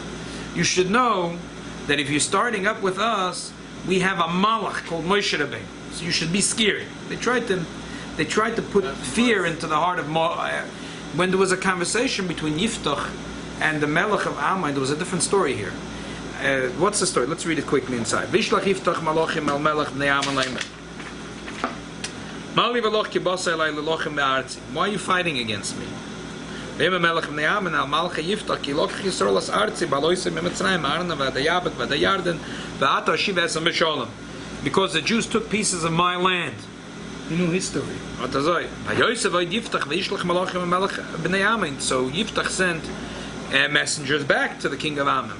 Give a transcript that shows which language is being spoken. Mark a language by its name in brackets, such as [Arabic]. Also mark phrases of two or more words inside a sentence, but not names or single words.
[English] You should know that if you're starting up with us, we have a malach called Moshe Rabbeinu. So you should be scared. They tried to put fear into the heart of Moab. When there was a conversation between Yiftach and the Melech of Ammon, there was a different story here. What's the story? Let's read it quickly inside. [Hebrew] וישלח יפתח מלאכים אל מלך בני עמון לאמר. מה לי ולך כי באת אלי להלחם בארצי. [English] Why are you fighting against me? Because the Jews took pieces of my land. You know his story. So Yiftach sent messengers back to the king of Ammon.